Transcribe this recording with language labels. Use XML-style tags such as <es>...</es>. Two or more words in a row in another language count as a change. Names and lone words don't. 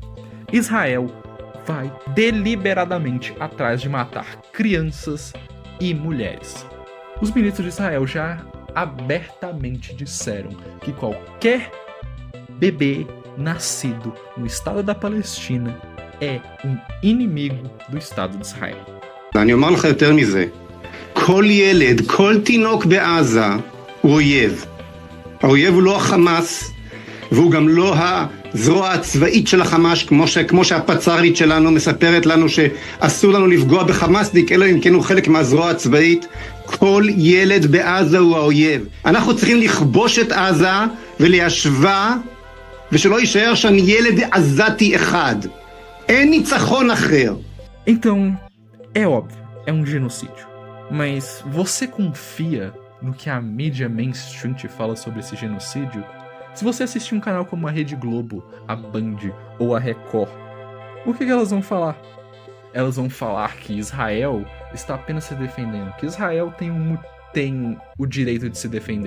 <pt>Israel vai deliberadamente atrás de matar crianças e mulheres. Os ministros de Israel já abertamente disseram que qualquer bebê nascido no Estado da Palestina é um inimigo do Estado de Israel.</pt> <he>אני אומר לך יותר מזה, כל ילד, כל תינוק בעזה הוא אויב. האויב הוא לא החמאס, והוא גם לא הזרוע הצבאית של החמאס, כמו שהפצ"רית שלנו מספרת לנו שאסור לנו לפגוע בחמאסניק, אלא אם כן הוא חלק מהזרוע הצבאית. כל ילד בעזה הוא האויב. אנחנו צריכים לכבוש את עזה וליישבה, ושלא יישאר שם ילד עזתי אחד. אין ניצחון אחר.</he> <pt>Então, é óbvio, é um genocídio. Mas você confia no que a mídia mainstream te fala sobre esse genocídio? Se você assistir um canal como a Rede Globo, a Band ou a Record, o que elas vão falar? Elas vão falar que Israel está apenas se defendendo, que Israel tem o direito de se defender.</pt>